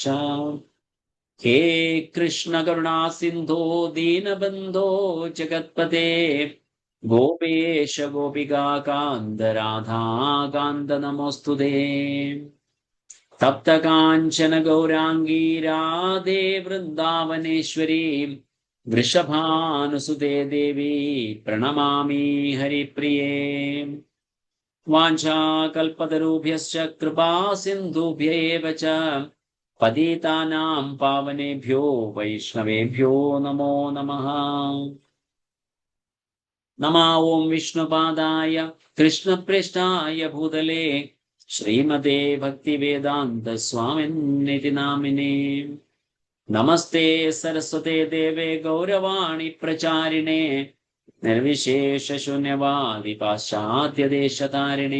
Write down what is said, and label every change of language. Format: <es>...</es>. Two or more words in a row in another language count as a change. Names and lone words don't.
<sa>ഹേ കൃഷ്ണ കരുണാ സിന്ധോ ദീനബന്ധോ ജഗത്പതേ ഗോപേശ ഗോപികാകാന്ത രാധാകാന്ത നമോസ്തുതേ. തപ്തകാഞ്ചന ഗൗരാംഗീ രാധേ വൃന്ദാവനേശ്വരീ വൃഷഭാനുസുതേ ദേവി പ്രണമാമി ഹരിപ്രിയേ. വാഞ്ചാകൽപതരുഭ്യശ്ച കൃപാ സിന്ധുഭ്യ ഏവ ച പതിതാനാം പാവനേഭ്യോ വൈഷ്ണവേഭ്യോ നമോ നമഃ. നമോ ഓം വിഷ്ണുപാദായ കൃഷ്ണപ്രേഷ്ഠായ ഭൂതലേ ശ്രീമതേ ഭക്തിവേദാന്ത സ്വാമിന്നിതി നാമിനേ. നമസ്തേ സരസ്വതേ ദേവേ ഗൗരവാണി പ്രചാരിണേ നിർവിശേഷ ശൂന്യവാദി പാശ്ചാത്യദേശതാരിണേ.</sa>